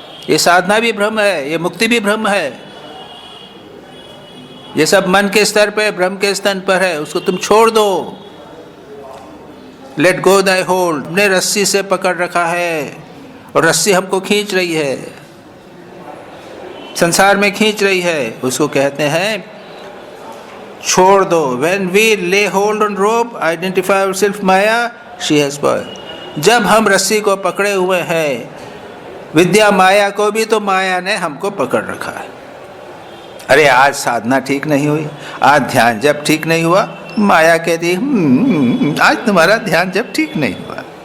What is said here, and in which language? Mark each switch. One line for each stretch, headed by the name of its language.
Hindi: ये साधना भी भ्रम है, ये मुक्ति भी भ्रम है, ये सब मन के स्तर पे, भ्रम के स्तर पर है, उसको तुम छोड़ दो।
English: Let go thy hold.
Hindi: हमने रस्सी से पकड़ रखा है और रस्सी हमको खींच रही है, संसार में खींच रही है, उसको कहते हैं छोड़ दो।
English: When we lay hold on rope, identify ourselves Maya, she has power.
Hindi: जब हम रस्सी को पकड़े हुए हैं, विद्या माया को भी तो माया ने हमको पकड़ रखा है। अरे आज साधना ठीक नहीं हुई, आज ध्यान जब ठीक नहीं हुआ, माया कहती आज तुम्हारा ध्यान जब ठीक नहीं हुआ।